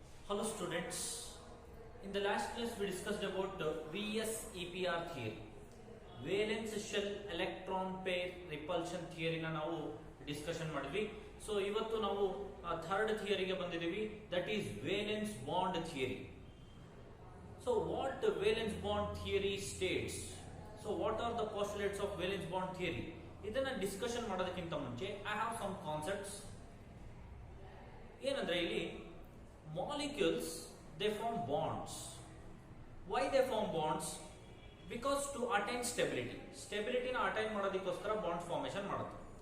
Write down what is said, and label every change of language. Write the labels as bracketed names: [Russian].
[English] Hello students, in the last class we discussed about VSEPR theory, valence shell electron pair repulsion theory na [Kannada] ನಾವು discussion ಮಾಡಿದ್ವಿ. So ಇವತ್ತು ನಾವು third ಥಿಯರಿಗೆ ಬಂದಿದ್ದೀವಿ, [English] That is valence bond theory. So what valence bond theory states, so what are the postulates of valence bond theory, [Kannada] ಇದನ್ನ discussion ಮಾಡೋದಕ್ಕಿಂತ ಮುಂಚೆ [English] I have some concepts. [Kannada] ಏನಂದ್ರೆ ಇಲ್ಲಿ [English] molecules they form bonds. Why they form bonds? Because to attain stability na attain [Kannada] ಮಾಡೋದಕ್ಕೋಸ್ಕರ bond formation ಮಾಡುತ್ತೆ.